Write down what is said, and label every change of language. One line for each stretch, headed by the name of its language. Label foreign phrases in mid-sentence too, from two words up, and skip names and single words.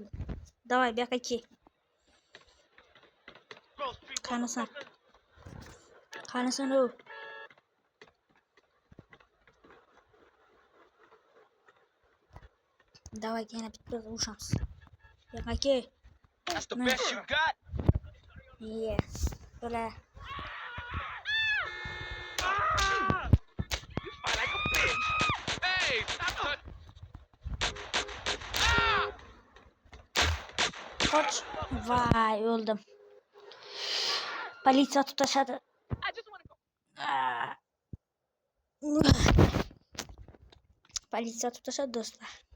Uzbek: Davay bu yoqqa. Qanasan? Qanasin u? Давай yana bitta urushamiz. Yo'q-aka.
English: That's the best you got? Yes. Bo'la. You fight like a bitch. Hey, stop touching.
Uzbek: Qoch. Vay, öldüm. Politsiya tutashadi. Politsiya tutashadi do'stlar.